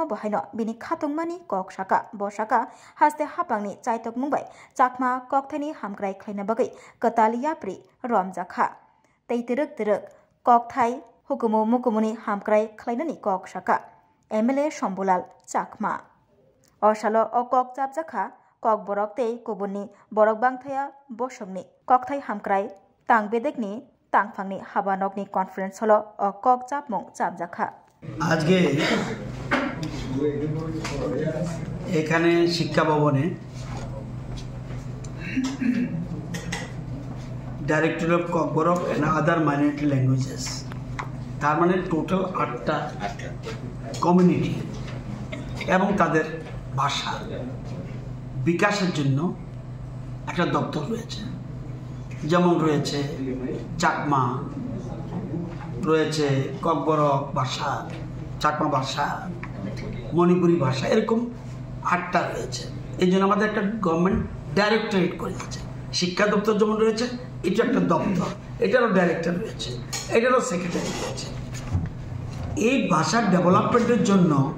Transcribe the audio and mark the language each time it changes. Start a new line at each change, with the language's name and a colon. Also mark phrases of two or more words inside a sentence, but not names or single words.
Kok Borok: bohaino bini khatungmani kok shaka bo shaka haste hapangni chaitok mungbai Chakma kokthani hamkrai khlaina bagai kataliapri romjakha teitiruk tiruk kok thai hukumu mukumuni hamkrai khlainani kok shaka MLA Shambulal Chakma osalo o kok chapjakha kok borok tei kubuni borok bangthaya bosongni kok thai hamkrai tangbedekni tangfangni habanokni conference holo o kok chapmung chapjakha
Bangla: আজকে এখানে শিক্ষা ভবনে
English: director of Kokborok and other minority languages
Bangla: তার মানে টোটাল 8টা কমিউনিটি এবং তাদের ভাষা বিকাশের জন্য একটা দপ্তর রয়েছে যেমন রয়েছে চাকমা রয়েছে kokborok ভাষা চাকমা ভাষা মণিপুরি ভাষা এরকম 8টা রয়েছে এই জন্য আমাদের একটা
English: government directorate
Bangla: করে দিয়েছে শিক্ষা দপ্তর যেমন রয়েছে এটা একটা দপ্তর এটারও ডাইরেক্টর রয়েছে এটারও সেক্রেটারি রয়েছে এই ভাষার ডেভেলপমেন্টের জন্য